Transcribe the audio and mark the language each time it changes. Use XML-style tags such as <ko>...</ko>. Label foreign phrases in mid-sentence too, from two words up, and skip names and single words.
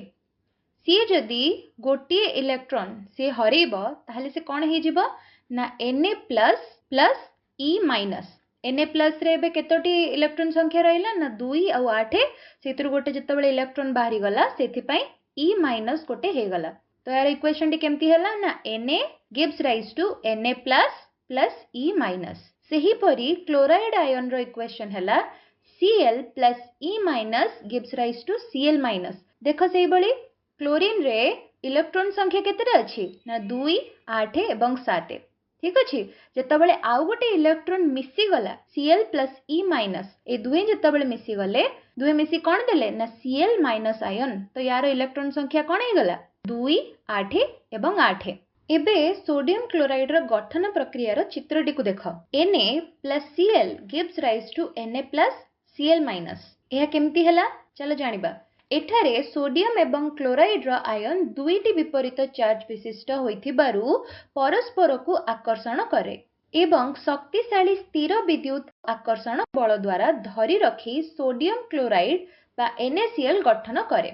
<or>ସିଏ ଯଦି ଗୋଟିଏ ଇଲେକ୍ଟ୍ରନ୍ ସିଏ ହରେଇବ ତାହେଲେ ସେ କ'ଣ ହେଇଯିବ ନା</or> <en>Na plus plus E minus. Na plus</en> <or>ରେ ଏବେ କେତୋଟି ଇଲେକ୍ଟ୍ରନ୍ ସଂଖ୍ୟା ରହିଲା ନା 2 ଆଉ 8। ସେଥିରୁ ଗୋଟେ ଯେତେବେଳେ ଇଲେକ୍ଟ୍ରନ୍ ବାହାରିଗଲା ସେଥିପାଇଁ</or> <en>E minus</en> <or>ଗୋଟେ ହେଇଗଲା। ତ ଏହାର ଇକ୍ୱେସନଟି କେମିତି ହେଲା ନା</or> <en>Na gives rise to Na plus plus E minus.</en> <or>ସେହିପରି କ୍ଲୋରାଇଡ୍ ଆୟନର ଇକ୍ୱେସନ ହେଲା</or> <en>Cl plus E minus gives rise to Cl minus.</en> <or>ଦେଖ ସେଇଭଳି କ୍ଲୋରିନ୍ ରେ ଇଲେକ୍ଟ୍ରନ୍ ସଂଖ୍ୟା କେତେଟା ଅଛି ନା 2, 8 ଏବଂ 7। ଠିକ ଅଛି। ଯେତେବେଳେ ଆଉ ଗୋଟେ ଇଲେକ୍ଟ୍ରନ୍ ମିଶିଗଲା</or> <en>Cl plus E minus,</en> <or>ଏ ଦୁହେଁ ଯେତେବେଳେ ମିଶିଗଲେ ଦୁହେଁ ମିଶି କ'ଣ ଦେଲେ ନା</or> <en>Cl minus</en> <or>ଆୟନ। ତ ୟାର ଇଲେକ୍ଟ୍ରନ୍ ସଂଖ୍ୟା କ'ଣ ହେଇଗଲା 2, 8 ଏବଂ 8। ଏବେ ସୋଡିୟମ କ୍ଲୋରାଇଡର ଗଠନ ପ୍ରକ୍ରିୟାର ଚିତ୍ରଟିକୁ ଦେଖ।</or> <en>Na plus Cl gives rise to Na plus Cl minus.</en> <or>ଏହା କେମିତି ହେଲା ଚାଲ ଜାଣିବା। ଏଠାରେ ସୋଡିୟମ ଏବଂ କ୍ଲୋରାଇଡର ଆୟନ ଦୁଇଟି ବିପରୀତ ଚାର୍ଜ ବିଶିଷ୍ଟ ହୋଇଥିବାରୁ ପରସ୍ପରକୁ ଆକର୍ଷଣ କରେ ଏବଂ ଶକ୍ତିଶାଳୀ ସ୍ଥିର ବିଦ୍ୟୁତ ଆକର୍ଷଣ ବଳ ଦ୍ୱାରା ଧରି ରଖି ସୋଡିୟମ କ୍ଲୋରାଇଡ ବା NaCl ଗଠନ କରେ।</or>